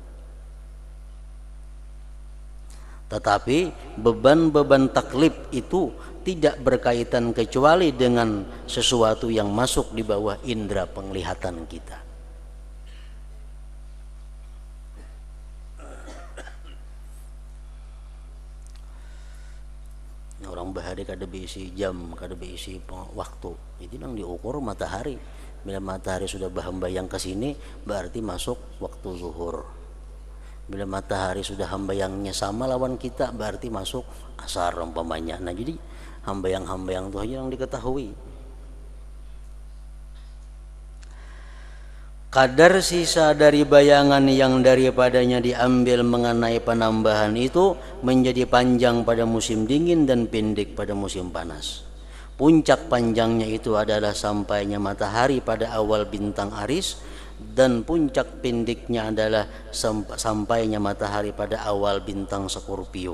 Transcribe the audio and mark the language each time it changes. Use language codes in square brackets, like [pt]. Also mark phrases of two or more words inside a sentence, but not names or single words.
[id] Tetapi beban-beban taklif itu tidak berkaitan kecuali dengan sesuatu yang masuk di bawah indera penglihatan kita. [bjn] Orang bahari kada berisi jam, kada berisi waktu. [id] Itu yang diukur matahari. Bila matahari sudah bahambayang ke sini, berarti masuk waktu zuhur. [bjn] Bila matahari sudah hambayangnya sama lawan kita, berarti masuk asar umpamanya. [id] Nah, jadi hambayang-hambayang itu hanya yang diketahui. Kadar sisa dari bayangan yang daripadanya diambil mengenai penambahan itu menjadi panjang pada musim dingin dan pendek pada musim panas. Puncak panjangnya itu adalah sampainya matahari pada awal bintang Aris, dan puncak pendeknya adalah sampainya matahari pada awal bintang Scorpio.